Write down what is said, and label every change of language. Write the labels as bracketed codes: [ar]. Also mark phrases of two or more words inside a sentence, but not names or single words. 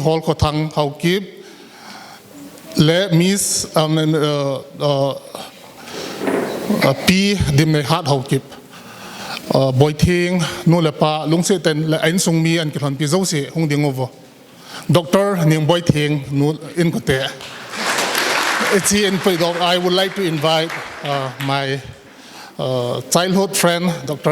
[ctd] Hol Kotang Haukip, Le Miss P. Dimnehat Haukip. Boy Ting, no lepa, lungse ten le ein sung mi an kilon pizausi hong dingovo. Dr. Nimboy Ting, no in kote. [en] It's in I would like to invite my childhood friend, Dr.